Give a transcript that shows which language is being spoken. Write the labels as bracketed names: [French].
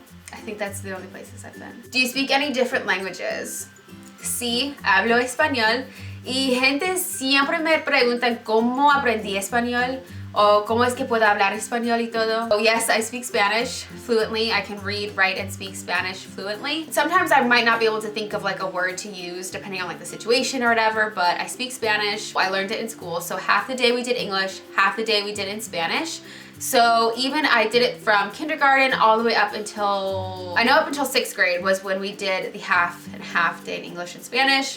[English] I think that's the only places I've been. Do you speak any different languages? [Spanish] Sí, hablo español. Y gente siempre me preguntan cómo aprendí español o cómo es que puedo hablar español y todo. [English] Oh yes, I speak Spanish fluently. I can read, write, and speak Spanish fluently. Sometimes I might not be able to think of like a word to use depending on like the situation or whatever, but I speak Spanish. I learned it in school, so half the day we did English, half the day we did in Spanish. So even I did it from kindergarten all the way up until, up until 6th grade was when we did the half and half day in English and Spanish.